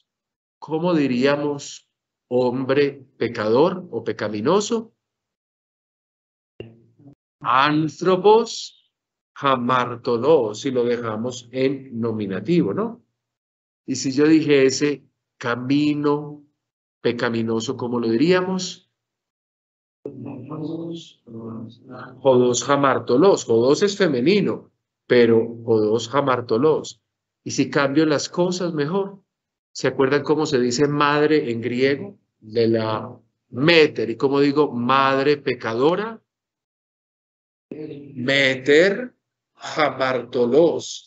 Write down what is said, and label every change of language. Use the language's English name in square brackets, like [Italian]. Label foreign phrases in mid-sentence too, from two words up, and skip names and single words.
[Spanish] ¿Cómo diríamos hombre pecador o pecaminoso? [Greek] ἄνθρωπος ἁμαρτωλός, [Spanish] si lo dejamos en nominativo, ¿no? Y si yo dijese camino pecaminoso, ¿cómo lo diríamos? [Greek] ὁδὸς ἁμαρτωλός. [Spanish] Jodos es femenino, pero [Greek] ὁδὸς ἁμαρτωλός. [Spanish] Y si cambio las cosas mejor, ¿se acuerdan cómo se dice madre en griego? De la meter. ¿Y cómo digo madre pecadora? [Greek] μήτηρ ἁμαρτωλός.